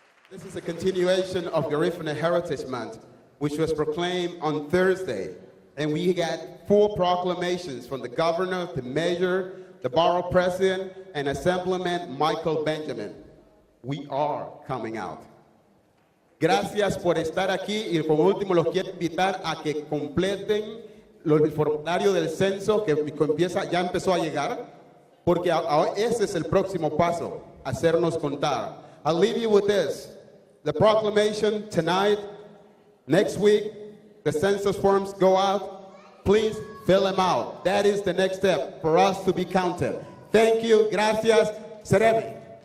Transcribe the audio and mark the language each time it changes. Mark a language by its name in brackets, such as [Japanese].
[English] This is a continuation of Garifuna Heritage Month, which was proclaimed on Thursday. And we got 4 proclamations from the governor, the mayor, the borough president, and Assemblyman Michael Benjamin. We are coming out. [Spanish] Gracias por estar aquí y por último los quiero invitar a que completen el formulario del censo que ya empezó a llegar, porque ese es el próximo paso, hacernos contar. [English] I'll leave you with this. The proclamation tonight, next week, the census forms go out. Please fill them out. That is the next step for us to be counted. Thank you. [Spanish] Gracias. [Garifuna] Seremi.